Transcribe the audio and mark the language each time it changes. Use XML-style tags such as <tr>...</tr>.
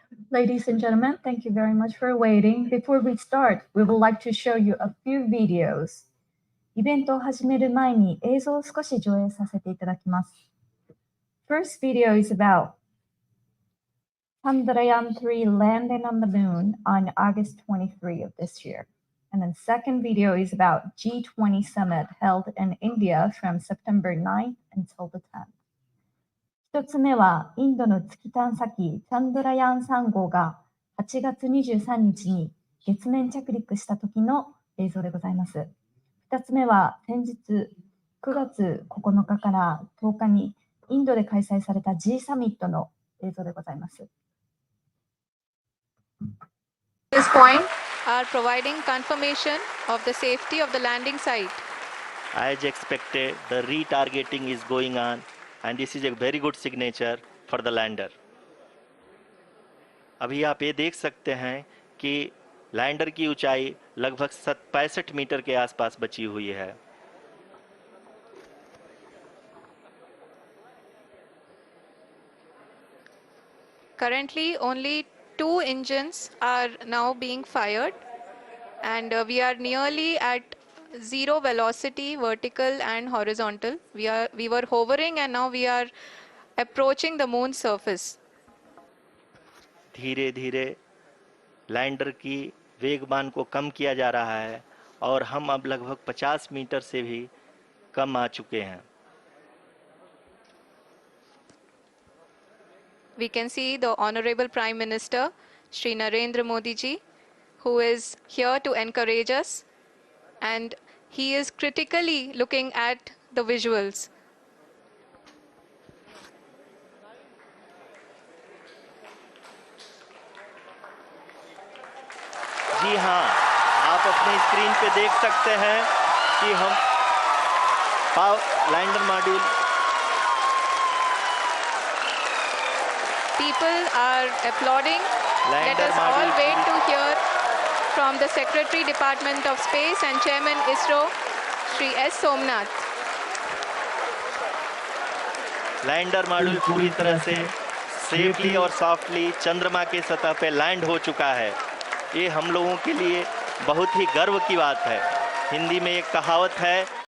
<en>Ladies and gentlemen, thank you very much for waiting. Before we start, we would like to show you a few videos.</en> <ja>イベントを始める前に映像を少し上映させていただきます。</ja> <en>First video is about Chandrayaan-3 landing on the moon on August 23 of this year. And then second video is about G20 summit held in India from September 9th until the 10th.</en> <ja>一つ目は、インドの月探査機チャンドラヤーン3号が8月23日に月面着陸した時の映像でございます。二つ目は、先日9月9日から10日にインドで開催された G サミットの映像でございます。</ja> <en>This point are providing confirmation of the safety of the landing site. As expected, the retargeting is going on. And this is a very good signature for the lander.</en> <hi>अभी आप ये देख सकते हैं कि lander की ऊंचाई लगभग 65 मीटर के आसपास बची हुई है.</hi> <en>Currently, only 2 engines are now being fired, and we are nearly at zero velocity, vertical and horizontal. We were hovering and now we are approaching the moon's surface.</en> <hi>धीरे धीरे लैंडर की वेगमान को कम किया जा रहा है और हम अब लगभग 50 मीटर से भी कम आ चुके हैं.</hi> <en>We can see the Honorable Prime Minister, Shri Narendra Modi ji, who is here to encourage us. And he is critically looking at the visuals.</en> <hi>जी हाँ, आप अपने स्क्रीन पे देख सकते हैं कि हम lander module.</hi> <en>People are applauding. Let us all wait to hear from the Secretary Department of Space and Chairman ISRO, Shri S. Somnath.</en> <hi>Lander module पूरी तरह से</hi> <en>safely</en> <hi>और</hi> <en>softly</en> <hi>चंद्रमा के सतह पे लैंड हो चुका है. ये हम लोगों के लिए बहुत ही गर्व की बात है. हिंदी में एक कहावत है,</hi>